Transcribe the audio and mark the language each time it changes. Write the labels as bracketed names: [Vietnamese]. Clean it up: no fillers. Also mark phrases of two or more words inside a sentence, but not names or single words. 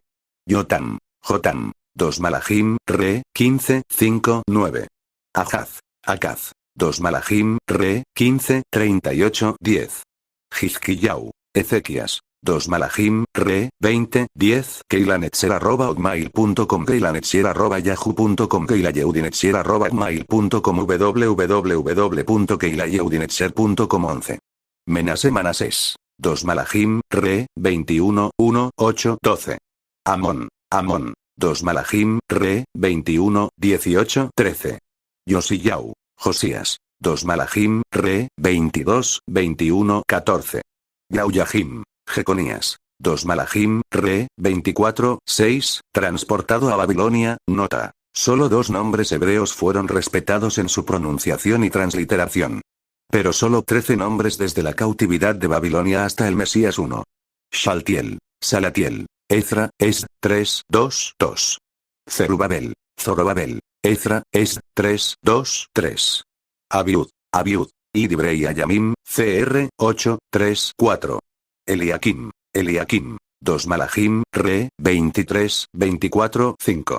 [Spanish] Jotam, 2 Malachim, Re, 15, 5, 9. Akaz, 2 Malachim, Re, 15, 38, 10. Hizkiyau, Ezequías, Malahim, re, 20, 10, keilanetzer@hotmail.com, keilanetzer@yahoo.com, keilayeudinetzer@hotmail.com, www.keilayeudinetzer.com 11. Manasés. Malahim, re, 21, 1, 8, 12. Amón. Malahim, re, 21, 18, 13. Yosiyau. Josías. Malahim, re, 22, 21, 14. Yauyahim. Jeconías. Malahim, re, 24, 6, transportado a Babilonia, nota. Solo 2 nombres hebreos fueron respetados en su pronunciación y transliteración. Pero solo 13 nombres desde la cautividad de Babilonia hasta el Mesías 1. Shaltiel, Salatiel, Ezra, 3, 2, 2. Zerubabel, Zorobabel, Ezra, 3, 2, 3. Abiud, Idibrei Ayamim, cr, 8, 3, 4. Eliakim, Malahim, re, 23, 24, 5.